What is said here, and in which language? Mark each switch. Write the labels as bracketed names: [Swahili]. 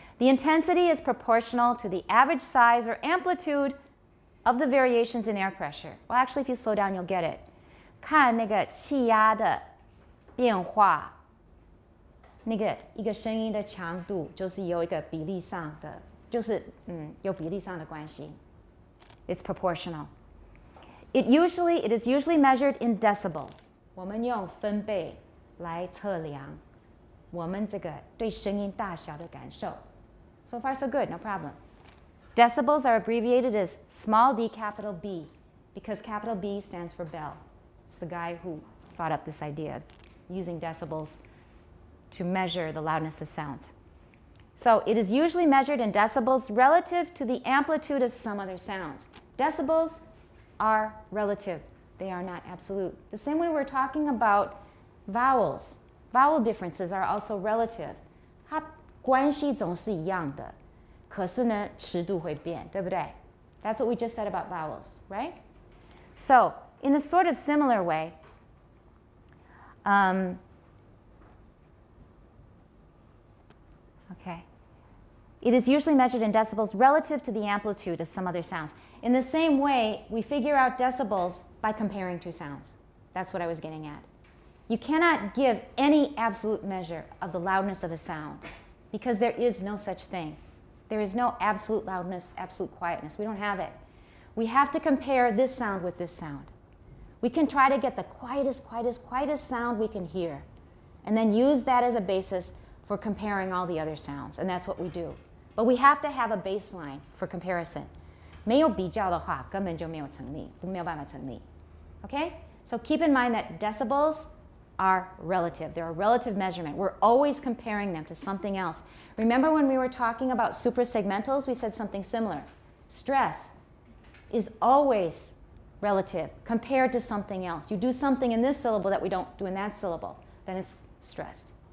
[English] The intensity is proportional to the average size or amplitude of the variations in air pressure. Well, actually, if you slow down, you'll get it. [Chinese] 看那个气压的变化，那个一个声音的强度就是有一个比例上的，就是有比例上的关系。 [English] It's proportional. It is usually measured in decibels. [Chinese] 我们用分贝来测量我们这个对声音大小的感受。 [English] So far, so good, no problem. Decibels are abbreviated as small d, capital B, because capital B stands for bell. It's the guy who thought up this idea of using decibels to measure the loudness of sounds. So it is usually measured in decibels relative to the amplitude of some other sounds. Decibels are relative. They are not absolute. The same way we're talking about vowels. Vowel differences are also relative. [Chinese] 它关系总是一样的，可是呢，尺度会变，对不对？ [English] That's what we just said about vowels, right? So, in a sort of similar way, okay, it is usually measured in decibels relative to the amplitude of some other sounds. In the same way, we figure out decibels by comparing two sounds. That's what I was getting at. You cannot give any absolute measure of the loudness of a sound because there is no such thing. There is no absolute loudness, absolute quietness. We don't have it. We have to compare this sound with this sound. We can try to get the quietest sound we can hear and then use that as a basis for comparing all the other sounds, and that's what we do. But we have to have a baseline for comparison. [Chinese] 没有比较的话，根本就没有成立，没有办法成立。 [English] Okay? So keep in mind that decibels are relative. They're a relative measurement. We're always comparing them to something else. Remember when we were talking about suprasegmentals, we said something similar. Stress is always relative compared to something else. You do something in this syllable that we don't do in that syllable, then it's stressed.